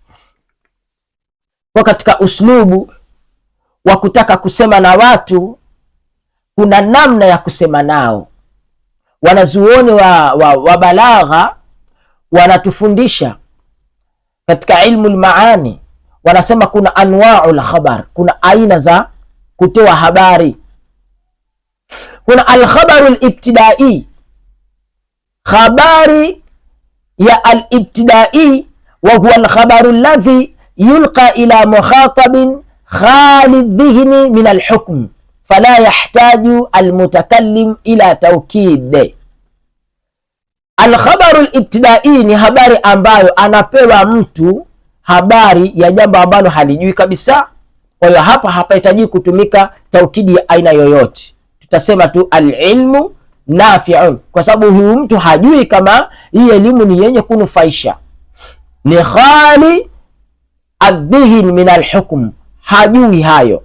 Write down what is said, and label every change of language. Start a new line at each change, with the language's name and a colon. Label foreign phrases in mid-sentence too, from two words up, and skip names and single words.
Swahili: Kwa katika uslubu wa kutaka kusema na watu, kuna namna ya kusema nao. Wanazuoni wa balagha wanatufundisha katika
Arabic: علم المعاني,
Swahili: wanasema kuna
Arabic: أنواع الخبر,
Swahili: kuna aina za kutoa habari.
Arabic: Kuna الخبر الابتدائي,
Swahili: khabari ya
Arabic: الابتدائي وهو الخبر الذي يلقى إلى مخاطب خالي الذهن من الحكم فلا يحتاج المتكلم إلى توكيد. الخبر الابتدائي
Swahili: ni habari ambayo anapewa mtu habari ya jambo ambalo halijui kabisa. Kwa hiyo hapa hapahitaji kutumika taukidi ya aina yoyote, tutasema tu
Arabic: العلم نافع,
Swahili: kwa sababu huyu mtu hajui kama hii elimu ni yenye kunufaisha, ni
Arabic: خالي الذهن من الحكم,
Swahili: hajui hayo.